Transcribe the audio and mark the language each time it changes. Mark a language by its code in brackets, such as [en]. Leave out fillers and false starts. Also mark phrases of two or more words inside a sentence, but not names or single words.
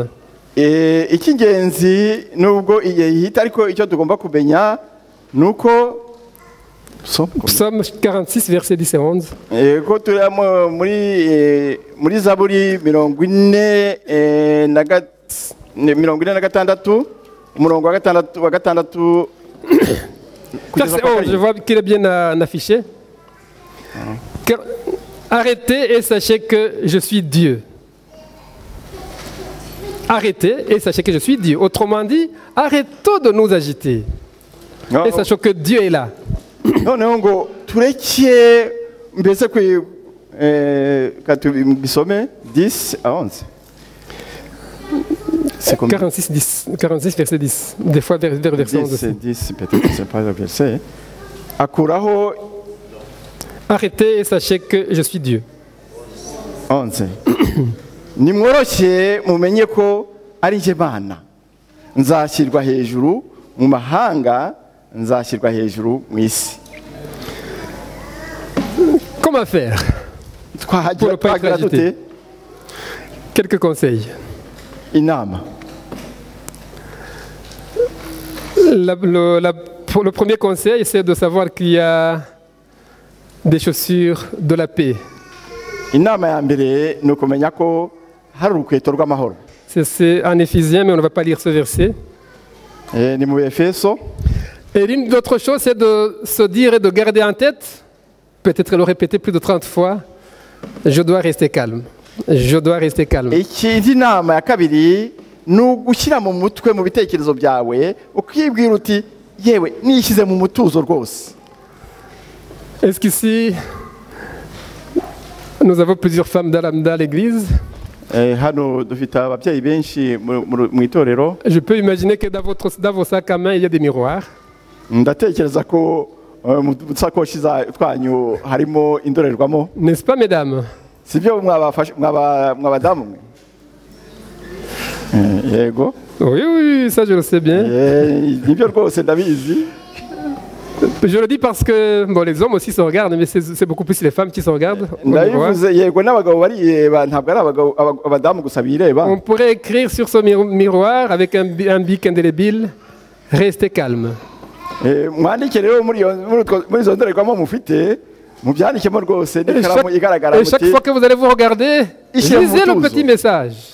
[rw] Icy'ingenzi nubwo igihe gihita ariko icyo tugomba kumenya nuko [fr] psaume 46, versets 10 et 11, [rw] ko turi muri Zaburi 46 umurongo wa gatandatu [fr] verset 11, je vois qu'il est bien affiché. Arrêtez et sachez que je suis Dieu. Arrêtez et sachez que je suis Dieu. Autrement dit, arrêtons de nous agiter. Et sachons que Dieu est là. [rw] noneho ngo tureke mbese bisome 10 à 11. [fr] C'est comme 46, verset 10. Des fois vers verset 11 aussi. 10 peut-être c'est pas le verset. [rw] Akuraho [fr] Arrêtez et sachez que je suis Dieu. 11. [rw] Nimworoshye mumenye ko ari je Mana. Nzashyirwa hejuru mu mahanga, nzashyirwa hejuru mu isi. [fr] Comment faire pour ne pas être agité? Quelques conseils. [rw] Inama. [fr] Le premier conseil, c'est de savoir qu'il y a des chaussures de la paix. [rw] Inama ya mbere ni ukumenya ko hari urukweto rw'amahoro. [fr] C'est en Éphésiens, mais on ne va pas lire ce verset. [rw] Ni mu Efeso. [fr] Et l'une d'autres choses, c'est de se dire et de garder en tête, peut-être le répéter plus de 30 fois, je dois rester calme. Je dois rester calme. [rw] Ikindi nama ya kabiri ni ugushyira mu mutwe mu bitekerezo byawe ukibwira uti yewe nishyize mu mutuzo rwose. [fr] Est-ce qu'ici, nous avons plusieurs femmes dans l'église? [rw] Hano dufite ababyeyi benshi mu itorero. [fr] Je peux imaginer que dans vos sacs à main, il y a des miroirs. [rw] Ndatekereza ko mu sakoshi twanyu harimo indorerwamo. [fr] N'est-ce pas, mesdames? [rw] Sibyo mwabadamu mwe? Yego. [fr] Oui, ça je le sais bien. [rw] Nibyo rwose ndabizi. [fr] Je le dis parce que bon, les hommes aussi se regardent, mais c'est beaucoup plus les femmes qui se regardent. On pourrait écrire sur ce miroir avec un bic indélébile, restez calme. Et chaque fois que vous allez vous regarder, lisez le petit message.